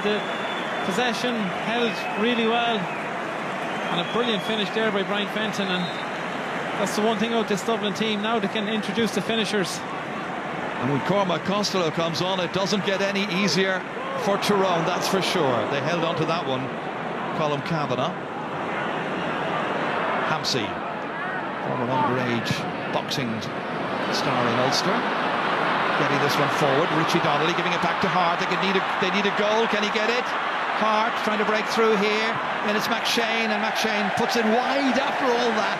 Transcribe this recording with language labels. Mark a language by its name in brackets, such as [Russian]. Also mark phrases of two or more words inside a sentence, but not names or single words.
[English] The possession held really well. And a brilliant finish there by Brian Fenton. And that's the one thing about this Dublin team. Now they can introduce the finishers. And when Cormac Costello comes on, it doesn't get any easier for Tyrone, that's for sure. They held on to that one. Colm Kavanagh. Hampsey, former underage boxing star in Ulster. Getting this one forward. Richie Donnelly giving it back to Hart. They need a goal. Can he get it? Hart trying to break through here. And it's McShane, and McShane puts it wide after all that.